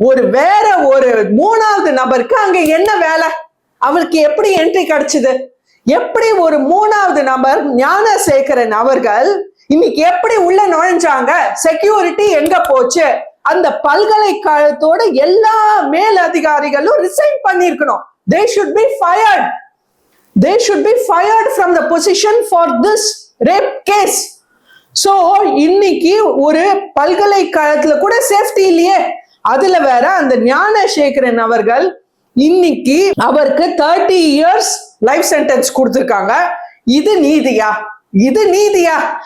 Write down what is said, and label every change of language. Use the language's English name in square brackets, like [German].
[Tamil] வேற ஒரு மூணாவது நபருக்கு அங்க என்ன வேலை? அவருக்கு எப்படி என்ட்ரி கிடைச்சது? எப்படி ஒரு மூணாவது நபர் ஞானசேகரன் அவர்கள் இன்னைக்கு எப்படி உள்ள நுழைஞ்சாங்க? செக்யூரிட்டி எங்க போச்சு? அந்த பல்கலைக்கழகத்தோட எல்லா மேல் அதிகாரிகளும் ரிசைன் பண்ணிருக்கணும். [English] They should be fired. They should be fired from the position for this rape case. [Tamil] So இன்னைக்கு ஒரு பல்கலைக்கழகத்துல கூட சேஃப்டி இல்லையே. அதுல வேற அந்த ஞானசேகரன் அவர்கள் இன்னைக்கு அவருக்கு 30 years லைஃப் சென்டென்ஸ் கொடுத்திருக்காங்க. இது நீதியா? இது நீதியா?